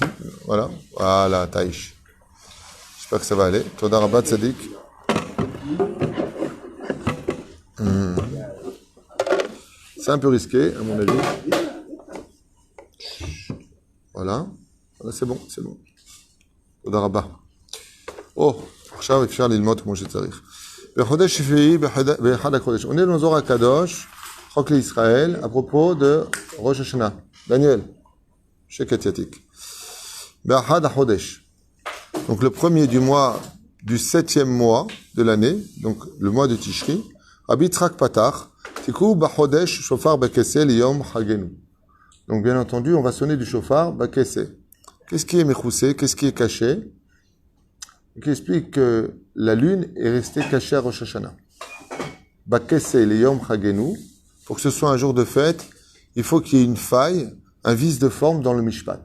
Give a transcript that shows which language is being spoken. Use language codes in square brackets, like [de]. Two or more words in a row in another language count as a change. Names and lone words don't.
[fr] Voilà. Voilà, Taïch. J'espère que ça va aller. [he] תודה רבה [fr] Sadik. C'est un peu risqué, à mon avis. Voilà. Voilà, c'est bon, c'est bon. [he] תודה רבה. Oh, עכשיו אפשר ללמוד כמו שצריך. בחודש שביעי, באחד החודש. [fr] On est dans Zohar Kadosh, Chok l'Israël, à propos de Rosh Hashanah. [he] Daniel, שקט יתיק. באחד החודש. [fr] Donc le premier du mois, du 7e mois de l'année, donc le mois de Tishri, Rabbi Yitzhak Patach, [he] תקעו בחודש שופר בכסה ליום חגנו. [fr] Donc bien entendu, on va sonner du shofar B'kesse. Qu'est-ce qui est mechoussé? Qu'est-ce qui est caché? Qui explique que la lune est restée cachée à Rosh Hashanah. [he] בכסה ליום חגנו. [fr] Pour que ce soit un jour de fête, il faut qu'il y ait une faille, un vice de forme dans le Mishpat.